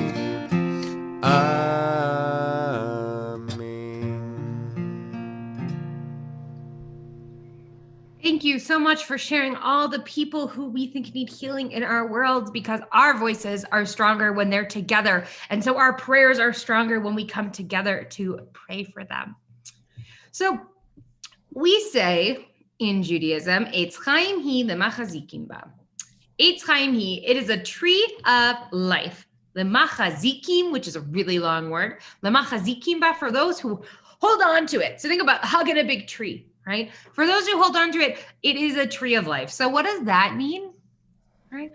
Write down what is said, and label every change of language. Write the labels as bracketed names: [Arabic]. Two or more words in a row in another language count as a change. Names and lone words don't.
[English] Thank you so much for sharing all the people who we think need healing in our world, because our voices are stronger when they're together. And so our prayers are stronger when we come together to pray for them. So we say in Judaism, [Hebrew] עץ חיים היא למחזיקים בה. עץ חיים היא, [English] it is a tree of life. Lemachazikim, which is a really long word. [Hebrew] למחזיקים בה, [English] for those who hold on to it. So think about hugging a big tree. Right? For those who hold on to it, it is a tree of life. So what does that mean? Right?